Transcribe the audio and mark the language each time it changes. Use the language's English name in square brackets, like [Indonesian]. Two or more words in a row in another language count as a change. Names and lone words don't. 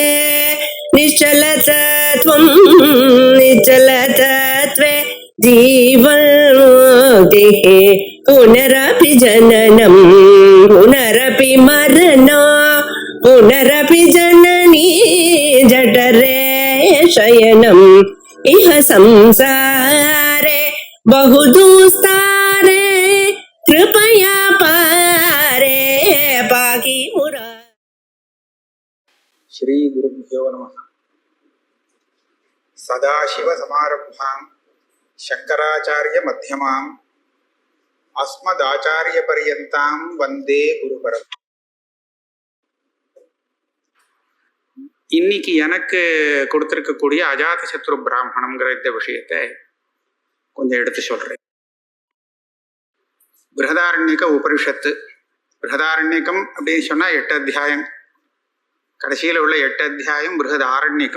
[Sanskrit] निश्चलतत्वं निश्चलतत्वे जीवन्मुक्तिः पुनरपि जननं पुनरपि मरणं पुनरपि जननी जठरे शयनम् इह संसारे बहुदुस्तारे कृपया पारे पाहि मुरा. श्री गुरुभ्यो नमः. सदाशिव समारंभां शंकराचार्य मध्यमां अस्मदाचार्य पर्यन्तां वंदे गुरुपरम्. [Tamil] இன்னைக்கு எனக்கு கொடுத்திருக்கக்கூடிய அஜாத சத்ரு பிராமணம்ங்கிற இந்த விஷயத்தை கொஞ்சம் எடுத்து சொல்றேன். பிருஹதாரண்யக உபனிஷத்து. பிருஹதாரண்யகம் அப்படின்னு சொன்னா 8 அத்தியாயம். கடைசியில் உள்ள 8 அத்தியாயம் பிருஹதாரண்யகம்.